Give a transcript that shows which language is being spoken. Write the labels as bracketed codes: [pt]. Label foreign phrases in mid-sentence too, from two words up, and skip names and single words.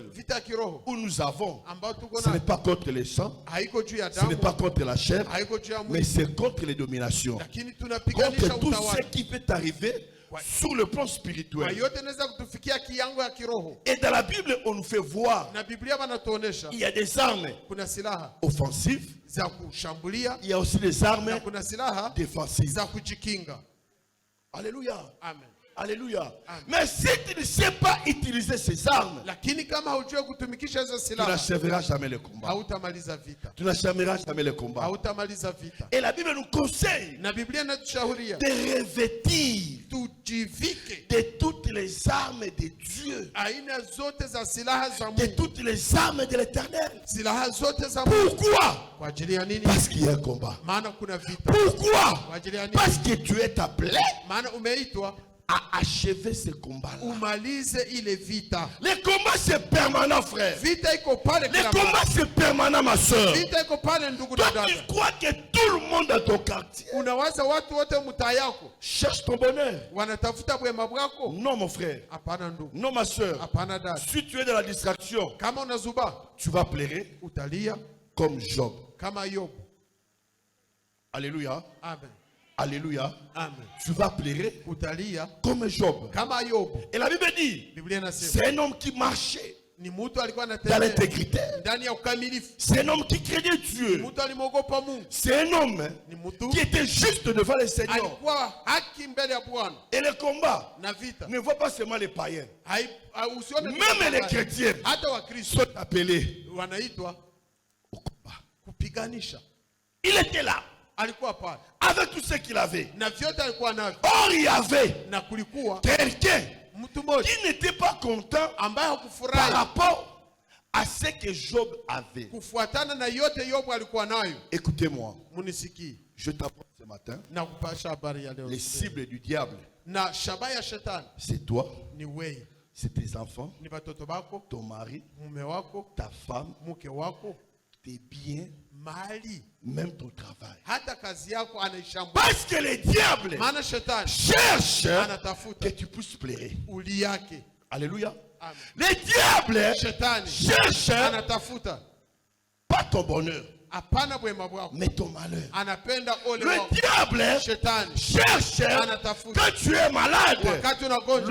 [sw] Vita ya kiroho [fr] où nous avons, [sw] ambao tuko [fr] ce n'est [sw] nayo [fr] pas contre le sang, [sw] haiko juu ya [fr] ce n'est [sw] damu, [fr] pas contre la chair, [sw] haiko juu ya [fr] mais [sw] mwili, [fr] c'est contre les dominations. [sw] lakini tunapiganisha [fr] Contre tout ce [sw] utawala. [fr] qui peut arriver sur le plan [sw] Kwa [fr] spirituel. [sw] yote inaweza kutufikia kiango ya kiroho. [fr] Et dans la Bible, on nous fait voir [sw] Na Biblia wanatuonesha [fr] il y a des armes [sw] kuna silaha [fr] offensives, [sw] za kushambulia [fr] il y a aussi des armes [sw] na kuna silaha [fr] défensives. [sw] za kujikinga. [fr] Alléluia. [sw] Amen. [fr] Alléluia. [sw] Amen. [fr] Mais si tu ne sais pas utiliser ces armes, [sw] Lakini kama haujui kutumikisha hizo [fr] tu [sw] silaha, [fr] n'achèveras jamais le combat. [sw] hautamaliza vita. [fr] Tu n'achèveras jamais le combat. [sw] Hautamaliza vita. [fr] Et la Bible nous conseille [sw] Na Biblia inatushauri [fr] de revêtir [sw] tujivike [fr] de toutes les armes de Dieu, [sw] aina zote za silaha za [fr] de [sw] Mungu. [fr] toutes les armes de l'Éternel. [sw] Silaha zote za Mungu. [fr] Pourquoi? [sw] Kwa ajili ya nini? [fr] Parce qu'il y a un combat. [sw] Maana kuna vita. [fr] Pourquoi? [sw] Kwa ajili ya nini? [fr] Parce que tu es appelé [sw] Maana umeitwa [fr] à achever ce combat-là. [sw] umalize ile vita. [fr] Le combat c'est permanent, frère. [sw] Vita iko pale [fr] Le [sw] kila [fr] combat [sw] mara. [fr] c'est permanent, ma soeur. [sw] Vita iko pale ndugu na [fr] Toi, [sw] dada. [fr] tu crois que tout le monde dans ton quartier [sw] Unawaza watu wote mtaa yako [fr] cherche ton bonheur? [sw] wanatafuta bwema bwako? [fr] Non, mon frère. [sw] Hapana ndugu. [fr] Non, ma soeur. [sw] Hapana dada. [fr] Si tu es dans la distraction, [sw] Kama unazuba, [fr] tu vas pleurer [sw] utalia [fr] comme Job. [sw] kama Yobu. [fr] Alléluia. [sw] Amen. [fr] Alléluia. [sw] Amen. [fr] Tu vas pleurer [sw] Utalia [fr] comme Job. [sw] kama Yobu. [fr] Et la Bible dit, [sw] Biblia inasema [fr] c'est un homme qui marchait [sw] ni mtu alikuwa [fr] dans [sw] anatembea [fr] l'intégrité. [sw] ndani ya ukamilifu. [fr] C'est un homme qui craignait Dieu. [sw] Mtu alimwogopa Mungu. [fr] C'est un homme [sw] Ni mtu [fr] qui était juste devant le Seigneur. [sw] alikuwa haki mbele ya Bwana. [fr] Et le combat [sw] Na vita [fr] ne voit pas seulement les païens. [sw] usione [fr] Même les chrétiens [sw] hata Wakristo [fr] sont appelés [sw] wanaitwa [fr] au combat. [sw] kupiganisha. [fr] Il était là [sw] Alikuwa pale [fr] avec tout ce qu'il avait. [sw] na vyote alikuwa navyo, [fr] Or, il y avait [sw] na kulikuwa [fr] quelqu'un [sw] mtu mmoja [fr] qui n'était pas content [sw] ambaye [fr] par [sw] hakufurahi [fr] rapport à ce que Job avait. [sw] kufuatana na yote Yobu alikuwa nayo. [fr] Écoutez-moi, [sw] Munisikie [fr] je t'apprends ce matin, [sw] na kupasha habari ya leo. [fr] les cibles du diable, [sw] Na shabaha ya shetani [fr] c'est toi, [sw] ni wewe, [fr] c'est tes enfants, [sw] ni watoto wako, [fr] ton mari, [sw] mume wako, [fr] ta femme, [sw] mke wako, [fr] tes biens, [sw] mali, [fr] même ton travail. [sw] hata kazi yako anaishambulia. [fr] Parce que le diable [sw] Maana shetani [fr] cherche [sw] anatafuta [fr] que tu puisses pleurer. [sw] uli yake. [fr] Alléluia. [sw] Amen. [fr] Le diable [sw] Shetani [fr] cherche [sw] anatafuta [fr] pas ton bonheur, [sw] hapana bwema bwako, [fr] mais ton malheur. [sw] anapenda ole [fr] Le [sw] wako. [fr] diable [sw] Shetani [fr] cherche [sw] anatafuta [fr] quand tu es malade. [sw] wakati unagonjwa,